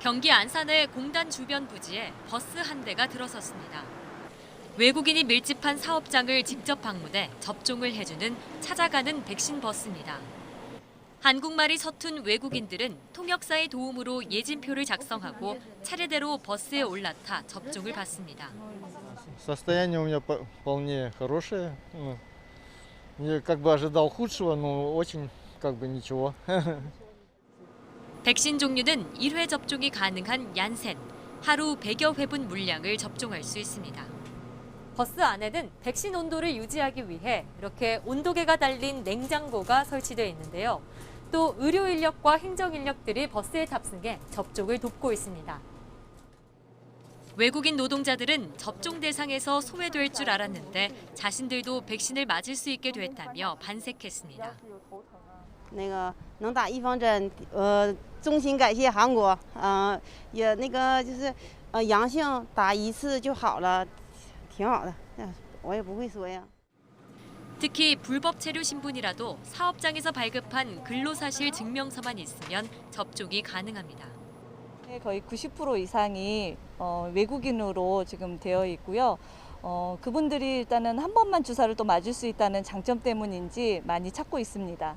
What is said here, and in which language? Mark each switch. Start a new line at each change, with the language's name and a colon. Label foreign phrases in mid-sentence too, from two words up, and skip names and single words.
Korean: 경기 안산의 공단 주변 부지에 버스 한 대가 들어섰습니다. 외국인이 밀집한 사업장을 직접 방문해 접종을 해주는 찾아가는 백신 버스입니다. 한국말이 서툰 외국인들은 통역사의 도움으로 예진표를 작성하고 차례대로 버스에 올라타 접종을 받습니다.
Russian: Состояние у меня вполне хорошее. Я как бы ожидал худшего, но очень как бы ничего.
Korean: 백신 종류는 1회 접종이 가능한 얀센, 하루 100여 회분 물량을 접종할 수 있습니다. 버스 안에는 백신 온도를 유지하기 위해 이렇게 온도계가 달린 냉장고가 설치되어 있는데요. 또 의료 인력과 행정 인력들이 버스에 탑승해 접종을 돕고 있습니다. 외국인 노동자들은 접종 대상에서 소외될 줄 알았는데 자신들도 백신을 맞을 수 있게 됐다며 반색했습니다.
Chinese: 那个能打预防针，衷心感谢韩国，也那个就是阳性打一次就好了，挺好的，我也不会说呀。
Korean: 특히 불법 체류 신분이라도 사업장에서 발급한 근로사실 증명서만 있으면 접종이 가능합니다. 거의 90% 이상이 외국인으로 지금 되어 있고요. 그분들이 일단은 한 번만 주사를 또 맞을 수 있다는 장점 때문인지 많이 찾고 있습니다.